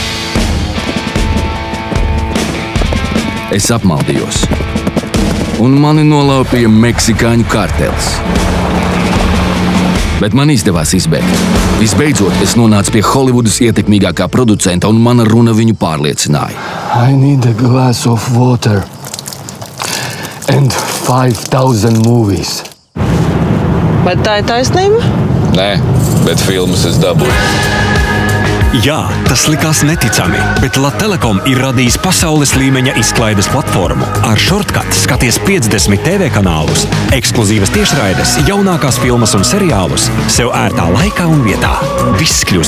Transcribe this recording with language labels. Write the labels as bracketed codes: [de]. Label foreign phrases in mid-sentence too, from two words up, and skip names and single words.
[lv] Es apmaldījos, un mani nolaupīja meksikāņu kartelis. Bet man izdevās izbēgt. Visbeidzot, es nonācu pie Holivudas ietekmīgākā producenta, un mana runa viņu pārliecināja. [en] I need a glass of water and 5,000 movies. [lv] Vai tā ir taisnība? Nē, bet filmas es dabūju. Jā, tas likās neticami, bet Latelekom ir radījis pasaules līmeņa izklaides platformu. Ar Shortcut skaties 50 TV kanālus, ekskluzīvas tiešraides, jaunākās filmas un seriālus, sev ērtā laikā un vietā.